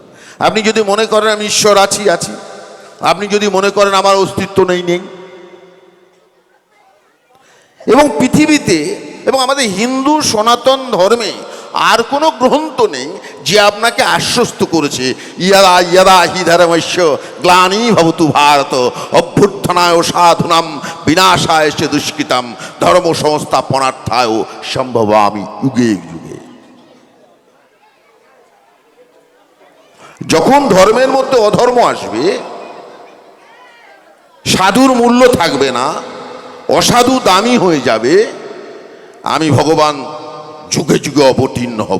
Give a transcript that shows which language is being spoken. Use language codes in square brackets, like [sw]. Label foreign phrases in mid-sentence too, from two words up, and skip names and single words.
[bn] আপনি যদি মনে করেন আমি ঈশ্বর আছি, আপনি যদি মনে করেন আমার অস্তিত্ব নেই। এবং পৃথিবীতে এবং আমাদের হিন্দু সনাতন ধর্মে আর কোনো গ্রন্থ নেই যে আপনাকে আশ্বস্ত করেছে [sa] ইয়াদা ইয়াদা হি ধর্মস্য গ্লানি ভবতু ভারত অভ্যুত্থানায় সাধুনাম বিনাশায় চ দুষ্কৃতাম ধর্ম সংস্থাপনার্থায় সম্ভবামি যুগে যুগে। [bn] যখন ধর্মের মধ্যে অধর্ম আসবে, সাধুর মূল্য থাকবে না, অসাধু দামি হয়ে যাবে, আমি ভগবান যুগে যুগে অবতীর্ণ হব।